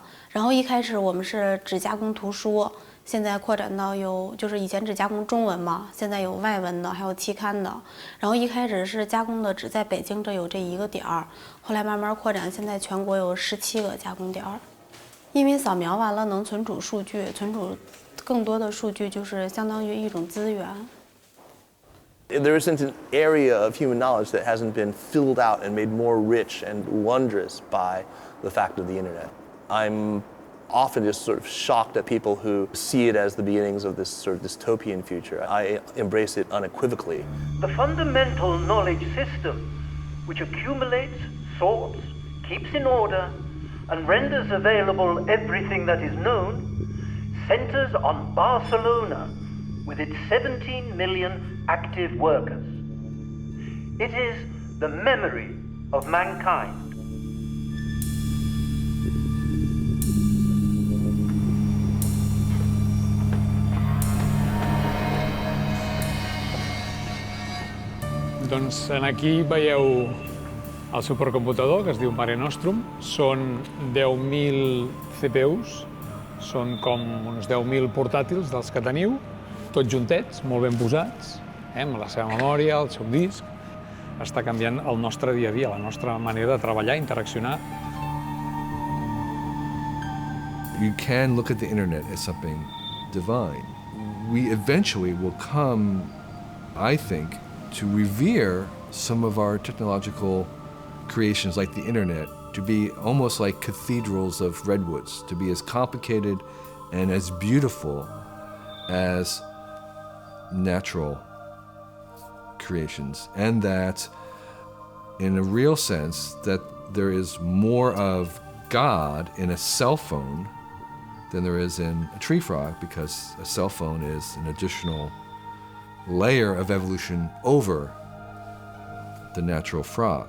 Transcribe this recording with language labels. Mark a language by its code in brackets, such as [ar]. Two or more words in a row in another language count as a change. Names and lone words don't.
[zh] 然后一开始我们是只加工图书，现在扩展到就是以前只加工中文嘛，现在有外文的，还有期刊的。然后一开始是加工的只在北京这有这一个点儿，后来慢慢扩展，现在全国有17个加工点儿。因为扫描完了能存储数据，存储更多的数据就是相当于一种资源。 [en] There isn't an area of human knowledge that hasn't been filled out and made more rich and wondrous by the fact of the internet. I'm often just sort of shocked at people who see it as the beginnings of this sort of dystopian future. I embrace it unequivocally. The fundamental knowledge system, which accumulates, sorts, keeps in order, and renders available everything that is known, centers on Barcelona with its 17 million active workers. It is the memory of mankind. [ca] Doncs aquí veieu el supercomputador, que es diu Mare Nostrum. Són 10.000 CPUs, són com uns 10.000 portàtils dels que teniu, tots juntets, molt ben posats, amb la seva memòria, el seu disc. Està canviant el nostre dia a dia, la nostra manera de treballar, interaccionar. [en] You can look at the internet as something divine. We eventually will come, I think, to revere some of our technological creations like the internet to be almost like cathedrals of redwoods, to be as complicated and as beautiful as natural creations, and that in a real sense that there is more of God in a cell phone than there is in a tree frog, because a cell phone is an additional layer of evolution over the natural frog.